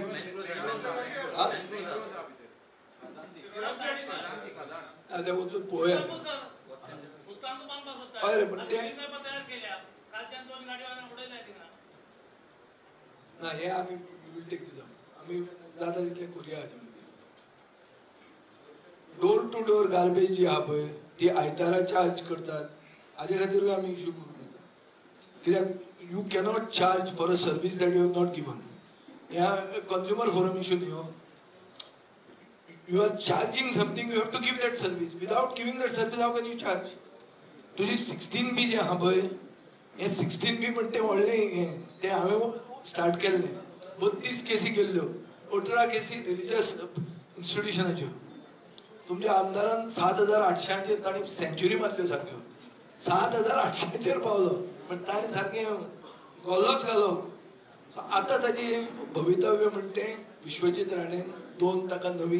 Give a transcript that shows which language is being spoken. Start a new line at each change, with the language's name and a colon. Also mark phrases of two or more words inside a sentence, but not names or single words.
Konkani: तें वचून पळोवया हय पण तें ना हे आमी
English: will take this up
Konkani: आमी जाता तितलें करुया हाजे
English: door to door garbage
Konkani: जी आहा पळय ती आयतारा चार्ज करतात हाजे खातीरूय आमी इश्यू करूंक जाता कित्याक
English: you cannot charge for a service that you have not given ह्या consumer forum issue
Konkani: न्ही हो
English: you are charging something you have to give that service without giving that service how can you charge
Konkani: तुजी 16B जे आहा पळय हे 16B म्हणटा तें व्हडलें हें तें हांवें स्टार्ट केल्लें 32 केसी केल्ल्यो 18 केसी रिलिजियस इन्स्टिट्युशनाच्यो तुमच्या आमदारान 7,800 ताणी सेंच्युरी मारल्यो सारक्यो 7,800 पावलो पण ताणें सारकें गोल्लोच घालो आतां ताची भवितव्य म्हणटे विश्वजीत राणेन 2 ताका नवी